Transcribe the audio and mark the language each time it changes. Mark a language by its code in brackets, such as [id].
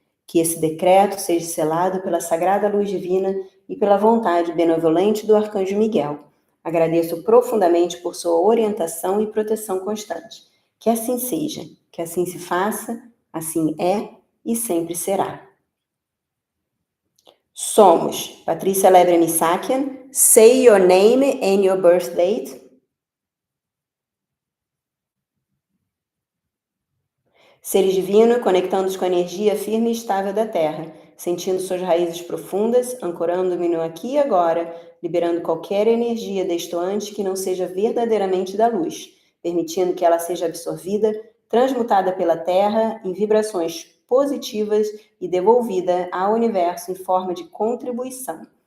[pt] Que esse decreto seja selado pela sagrada luz divina e pela vontade benevolente do Arcanjo Miguel. Agradeço profundamente por sua orientação e proteção constante. Que assim seja, que assim se faça, assim é e sempre será. Somos Patrícia Lebre Missakian. [en] Say your name and your birth date. [pt] Seres divinos, conectando-nos com a energia firme e estável da Terra, sentindo suas raízes profundas, ancorando-me no aqui e agora, liberando qualquer energia destoante que não seja verdadeiramente da luz, permitindo que ela seja absorvida, transmutada pela Terra em vibrações positivas e devolvida ao universo em forma de contribuição.